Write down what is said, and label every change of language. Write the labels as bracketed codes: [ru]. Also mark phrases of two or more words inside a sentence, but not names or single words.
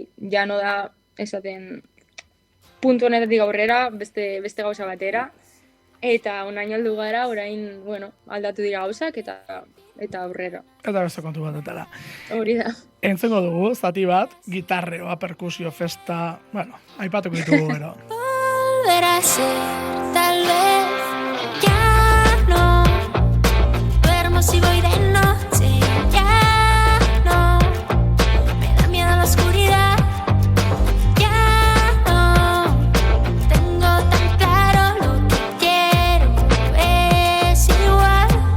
[eu] Jano da, esaten, puntu honetatik aurrera, beste gauza batera, eta onaino heldu gara, orain, bueno, aldatu dira gauzak, eta aurrera. Eta beste kontu batetara. Hori da. Entzengo dugu, zati bat, gitarreoa, perkusio, festa, bueno, aipatuko ditugu gero. [es] Volver a ser, tal vez, ya no, duermo si voy de noche, ya no, me da miedo la oscuridad, ya no, tengo tan claro lo que quiero, es igual,